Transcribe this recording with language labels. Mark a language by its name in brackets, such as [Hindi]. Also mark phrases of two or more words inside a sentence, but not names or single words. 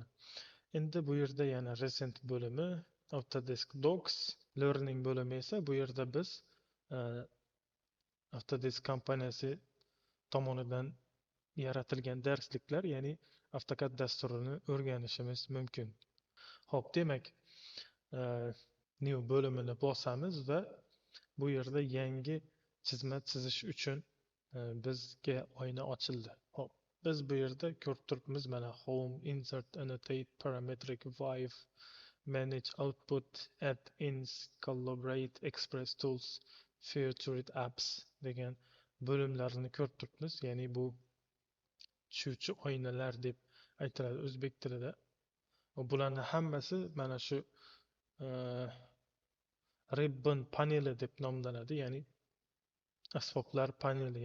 [Uzbek] Endi bu yerda yana recent bo'limi, Autodesk Docs, Learning bo'limi esa bu yerda biz Autodesk kompaniyasi tomonidan yaratilgan darsliklar, ya'ni AutoCAD dasturini o'rganishimiz mumkin. Xo'p, demak, new bo'limini bosamiz va bu yerda yangi chizma chizish uchun bizga oyna ochildi. Xo'p, biz bu yerda ko'rib turibmiz mana Home, Insert, Annotate, Parametric, Vive, Manage Output, Add Ins, Collaborate, Express Tools, Featured Apps degan bo'limlarni ko'rib turibmiz. Ya'ni bu tushuvchi oynalar deb aytiladi o'zbek tilida. Bularning hammasi mana shu ribbon paneli deb nomlanadi, ya'ni asboblar paneli.